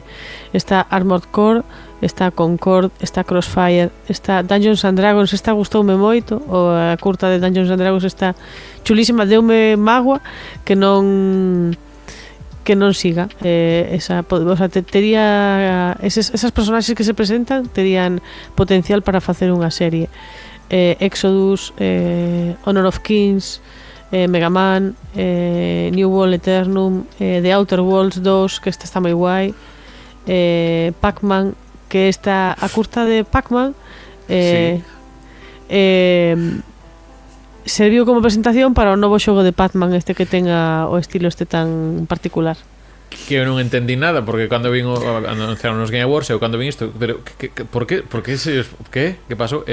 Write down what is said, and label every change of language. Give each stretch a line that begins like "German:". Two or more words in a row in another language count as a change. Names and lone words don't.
Galician: Está Armored Core, está Concord, está Crossfire, está Dungeons and Dragons. Esta gustoume moito, a curta de Dungeons and Dragons está chulísima, deume mágoa que non siga
Spanish: o sea,
Galician: tería esas personaxes que se presentan terían potencial para facer unha serie. Exodus, Honor of Kings, Mega Man, New World Eternum, The Outer Worlds 2, que esta está moi guai, Pac-Man, que esta a curta de Pac-Man serviu como presentación para o novo xogo de Pac-Man, este que tenga o estilo este tan particular. Que eu non entendí nada, porque cando vin anunciaron os Game Awards, eu cando vin isto, pero por que que pasou?